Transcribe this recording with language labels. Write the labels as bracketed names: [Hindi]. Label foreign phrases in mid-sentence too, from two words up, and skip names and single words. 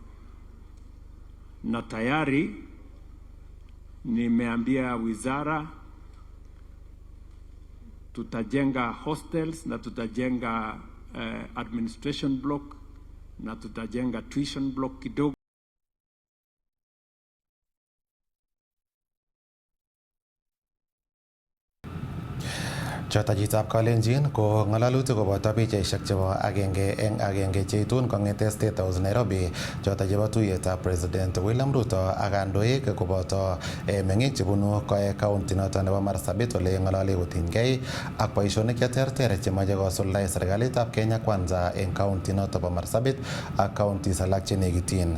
[Swahili] Na tayari nimeambia wizara tutajenga hostels na tutajenga [English] administration block [Swahili] na tutajenga [English] tuition block [Swahili] kidogo. [Kalenjin] Chotajitab Kalenjin ko ngalalutik koboto pichaisiek chebo agenge eng agenge cheitun kong'ete State House Nairobi, chota chebo tuiyetab President William Ruto ak kandoik koboto meng'ik chebunu county noto nebo Marsabit ole ng'olole kotinygei ak boisionik cheterter chemache kosuldae serikalitab Kenya Kwanza eng county noto bo Marsabit ak counties alak chenekityin.